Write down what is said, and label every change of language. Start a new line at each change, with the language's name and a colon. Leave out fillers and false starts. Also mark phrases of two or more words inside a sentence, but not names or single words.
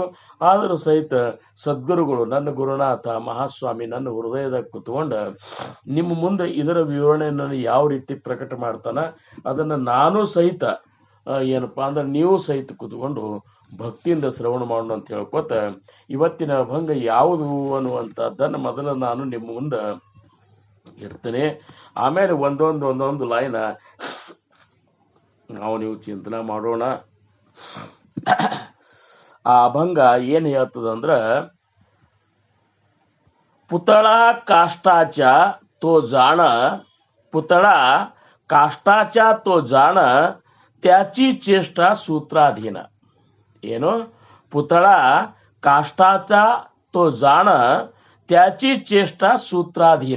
Kannada: ಆದರೂ ಸಹಿತ ಸದ್ಗುರುಗಳು, ನನ್ನ ಗುರುನಾಥ ಮಹಾಸ್ವಾಮಿ ನನ್ನ ಹೃದಯದಾಗ ಕುತ್ಕೊಂಡು ನಿಮ್ಮ ಮುಂದೆ ಇದರ ವಿವರಣೆಯನ್ನು ಯಾವ ರೀತಿ ಪ್ರಕಟ ಮಾಡ್ತಾನ ಅದನ್ನು ನಾನು ಸಹಿತ ಏನಪ್ಪಾ ಅಂದ್ರೆ ನೀವು ಸಹಿತ ಕುತ್ಕೊಂಡು ಭಕ್ತಿಯಿಂದ ಶ್ರವಣ ಮಾಡೋಣ ಅಂತ ಹೇಳ್ಕೊತ ಇವತ್ತಿನ ಅಭಂಗ ಯಾವುದು ಅನ್ನುವಂಥದ್ದನ್ನು ಮೊದಲು ನಾನು ನಿಮ್ಮ ಮುಂದೆ ಇರ್ತೇನೆ. ಆಮೇಲೆ ಒಂದೊಂದು ಲೈನ ನೀವು ಚಿಂತನೆ ಮಾಡೋಣ. ಆ ಅಭಂಗ ಏನ್ ಹೇಳ್ತದಂದ್ರ,
Marathi: पुतळा काष्टाच्या तो जाण, पुतळा काष्टाच्या तो जाण, त्याची चेष्टा सूत्राधीन.
Kannada: ಏನು?
Marathi: पुतळा काष्टाचा तो जाण, त्याची चेष्टा सूत्राधीन.